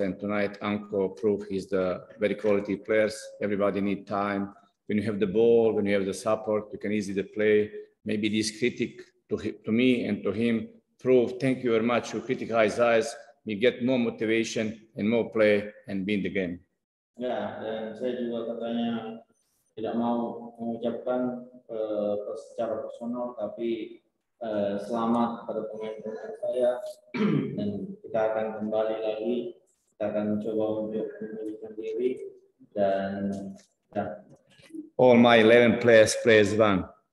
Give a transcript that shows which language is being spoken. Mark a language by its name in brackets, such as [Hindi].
[English] And tonight, Anko proved he's the very quality players. Everybody need time. When you have the ball, when you have the support, you can easily play. Maybe this critic to me and to him prove, thank you very much. You criticize us, we get more motivation and more play and win the game. [Indonesian] Ya, dan saya juga katanya tidak mau mengucapkan secara personal, tapi selamat kepada pemain-pemain saya dan kita akan kembali lagi, kita akan coba untuk memulihkan diri dan ya. [English] All my 11 players play as one.